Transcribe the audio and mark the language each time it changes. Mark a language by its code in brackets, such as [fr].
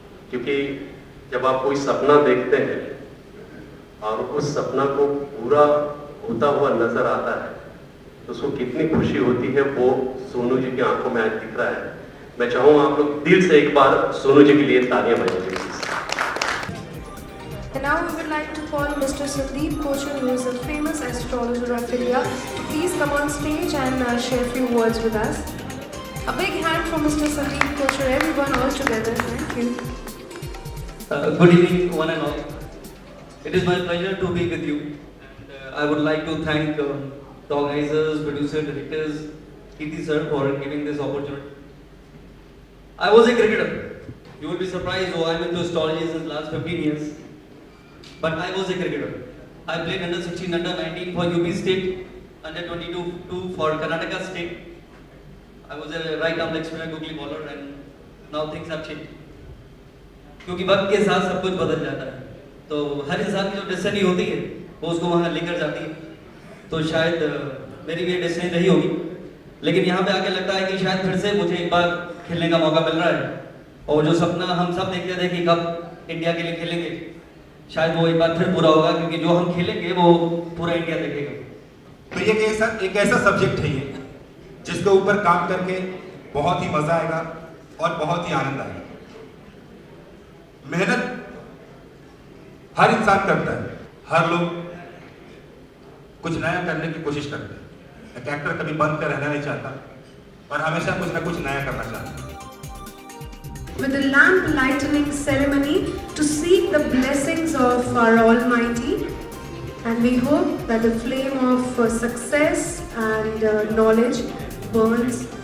[hi] क्योंकि जब आप कोई सपना देखते हैं और उस सपना को पूरा होता हुआ नजर आता है तो उसको कितनी खुशी होती है, वो सोनू जी की आंखों में आज दिख रहा है। मैं चाहूंगा आप लोग दिल से एक बार सोनू जी के लिए तालियां बजाइए। [en] And now we would like to call Mr. Sandeep Kochhar, who is a famous astrologer of India, to please come on stage and share a few words with us. A big hand for Mr. Sandeep Kochhar, everyone all together. Thank you. Good evening, one and all. It is my pleasure to be with you. And, I would like to thank the organizers, producers, directors, Kirti sir for giving this opportunity. I was a cricketer. You will be surprised, oh, I'm into astrology since last 15 years. But I was a cricketer. I played under 16, under 19 for UP State, under 22 for Karnataka State. I was a right arm leg spinner, googly bowler, and now things have changed. [hi] क्योंकि वक्त के साथ सब कुछ बदल जाता है, तो हर इंसान की जो डेस्टिनी होती है वो उसको वहाँ लेकर जाती है। तो शायद मेरी भी डेस्टिनी रही होगी, लेकिन यहाँ पे आके लगता है कि शायद फिर से मुझे एक बार खेलने का मौका मिल रहा है, और जो सपना हम सब देखते थे कि कब इंडिया के लिए खेलेंगे, शायद वो एक बार फिर पूरा होगा, क्योंकि जो हम खेलेंगे वो पूरा इंडिया देखेगा। तो ये एक ऐसा सब्जेक्ट है ये जिसके ऊपर काम करके बहुत ही मजा आएगा और बहुत ही आनंद आएगा। मेहनत हर इंसान करता है, हर लोग कुछ नया करने की कोशिश करते हैं। एक एक्टर कभी बंद कर रहना नहीं चाहता और हमेशा कुछ ना कुछ नया करना चाहता है। [en] With the lamp lightening ceremony to seek the blessings of our Almighty, and we hope that the flame of success and knowledge burns.